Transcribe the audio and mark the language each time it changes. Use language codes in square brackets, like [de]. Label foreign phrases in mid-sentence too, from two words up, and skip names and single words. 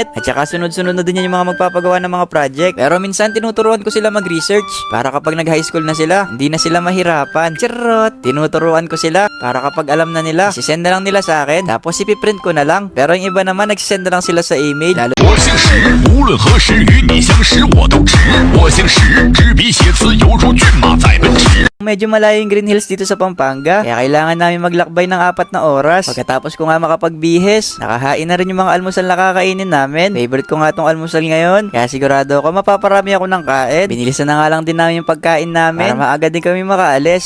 [tl] At saka sunod-sunod na din yan yung mga magpapagawa ng mga project. Pero minsan tinuturuan ko sila mag-research. Para kapag nag- [en] high school [tl] na sila, hindi na sila mahirapan. Charot! Tinuturuan ko sila. Para kapag alam na nila, sisend na lang nila sa akin. Tapos ipiprint ko na lang. Pero yung iba naman, nagsisend na lang sila sa email. Lalo [zh] 我姓石，无论何时与你相识，我都值。我姓石，执笔写词犹如骏马在奔驰。 [tl] medyo malayo yung Green Hills dito sa Pampanga. Kaya kailangan namin maglakbay ng 4 na oras. Pagkatapos ko nga makapagbihis, nakahain na rin yung mga almusal na kakainin namin. Favorite ko nga tong almusal ngayon. Kaya sigurado ako mapaparami ako ng kain. Binilisan na nga lang din namin yung pagkain namin. Para maaga din kami makaalis.